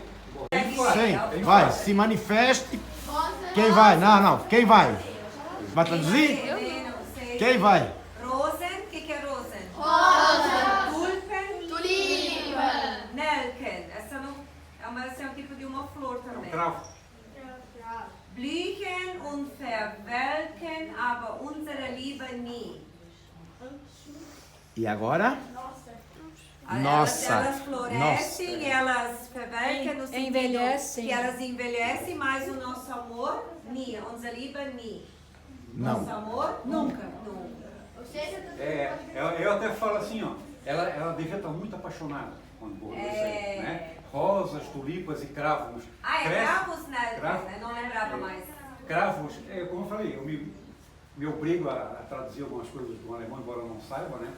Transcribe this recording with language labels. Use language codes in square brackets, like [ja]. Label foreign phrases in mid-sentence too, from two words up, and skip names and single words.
[pt] Sim, vai, se manifeste. Quem vai? Não, quem vai? Vai traduzir? Quem vai? Rosen, o que é Rosen? Rosa. Tulpen, Tulipa. Nelken. Essa é um tipo de uma flor É um também. cravo. [de] Blühen und verwelken, aber unsere Liebe nie. [pt] E agora? Elas Nossa. florescem, elas verwelken no sentido Envelhecem. que elas envelhecem, mas o nosso amor, [de] nie, unsere Liebe nie. [pt] Não. Nosso amor, nunca. Eu até falo assim, ó, ela devia estar muito apaixonada quando bordou isso aí, né? Rosas, tulipas e cravos. Ah, é Cresce- cravos, né? Cravo. Eu não lembrava mais. Cravos, como eu falei, me obrigo a traduzir algumas coisas do alemão, embora eu não saiba, né?